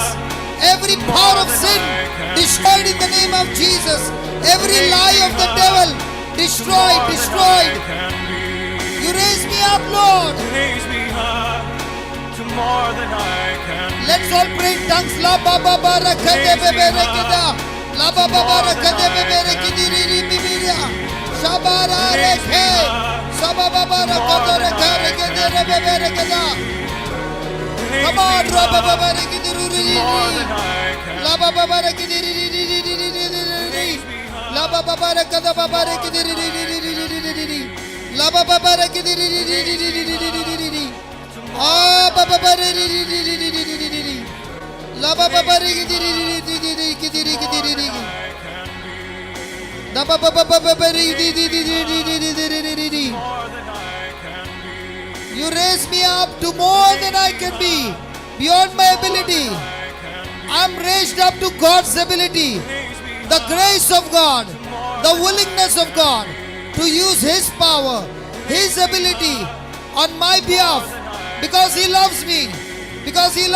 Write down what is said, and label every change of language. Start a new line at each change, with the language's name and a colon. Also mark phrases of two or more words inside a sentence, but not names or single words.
English: Every power of sin destroyed in the name of Jesus. Every lie of the devil destroyed. Can be. You raise me up, Lord. Raise me up to more than I can be. Let's all pray in tongues. La ba ba ba ra ka de be be re ki da. La ba ba ba ra ka de be be re ki di ri ri bi bi ra. Shabara re ke. Sa ba ba ba ra ka de re ka re ke de re be be re ke da. Come on, ra ba ba ba re ki di ru ri ri More ri. than I can. La ba ba ba re ki di ri ri ri ri ri ri ri ri ri. La ba ba ba ra ka da ba ba re ki di ri ri ri ri ri ri ri ri ri. La ba ba ba ra ki di ri ri ri ri ri ri ri ri ri ri ri. Ah ba ba ba re ri ri ri ri ri ri ri ri ri. La ba ba ba re ki di ri ri ri ri ri ki di ri ki di ri ri. La ba ba ba ba ba re di di di di di di di di di di di. More than I can be. You raise me up to more than I can be, beyond my ability. I'm raised up to God's ability, the grace of God, the willingness of God to use His power, His ability on my behalf, because He loves me, because He loves me.